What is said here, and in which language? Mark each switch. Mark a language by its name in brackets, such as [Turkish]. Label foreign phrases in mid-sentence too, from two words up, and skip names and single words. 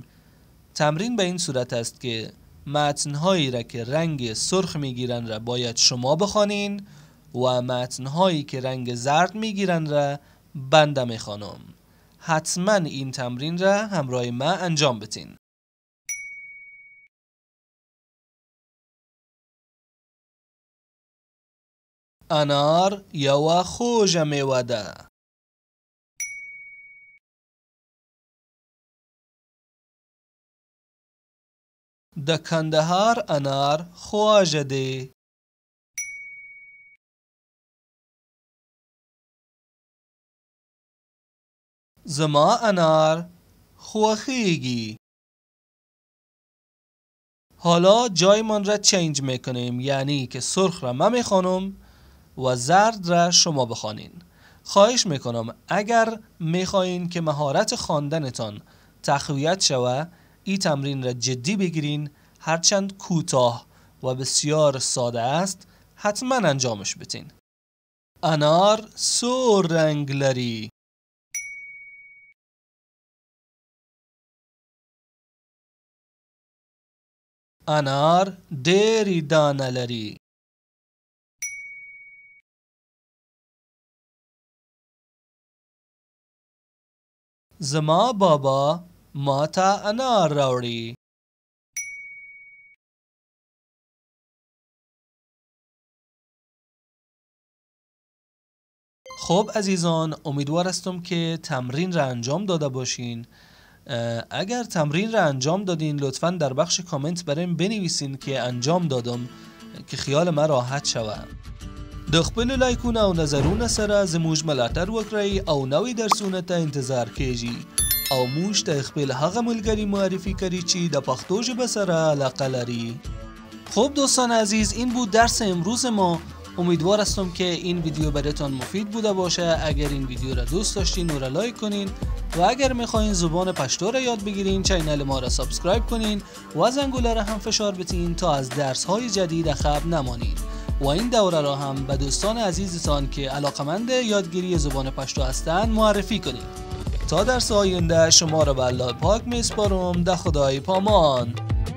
[Persian] تمرین به این صورت است که متن‌هایی را که رنگ سرخ میگیرن را باید شما بخوانین و متن‌هایی که رنگ زرد میگیرن را بنده میخوانم. حتما این تمرین را همراه ما انجام بدین. [Pashto] انار یو خوږه میوه ده. د کندهار انار خواږه دی. زما انار خوښیږي. [Persian] حالا جایمان را چنج میکنیم، یعنی که سرخ را من میخوانم و زرد را شما بخوانین. خواهش میکنم اگر میخواین که مهارت خواندنتان تقویت شوه، این تمرین را جدی بگیرین. هرچند کوتاه و بسیار ساده است، حتما انجامش بدین. [Pashto] انار سور رنگ لري. انار ډېرې دانه لري. زما بابا ما ته انار راوړي. [Persian] خب عزیزان، امیدوار هستم که تمرین را انجام داده باشین. اگر تمرین را انجام دادین لطفاً در بخش کامنت برایم بنویسین که انجام دادم که خیال ما راحت شود. [Pashto] د خپل لایکونه او نظرونه سره زموږ ملاتړ وکړئ او نوې درسونه ته انتظار کیږي او موږ ته خپل هغه ملګری معرفی کړئ چې د پښتو ژبه سره علاقه لري. [Persian] خب دوستان عزیز، این بود درس امروز ما. امیدوار هستم که این ویدیو براتون مفید بوده باشه. اگر این ویدیو را دوست داشتین اون را لایک کنین و اگر میخواین زبان پشتو را یاد بگیرین چینل ما را سابسکرایب کنین و زنگوله را هم فشار بتین تا از درس های جدید عقب نمانین و این دوره را هم به دوستان عزیزتان که علاقمند یادگیری زبان پشتو هستند معرفی کنین. تا درس آینده شما را به الله پاک میسپارم. ده خدای پامان.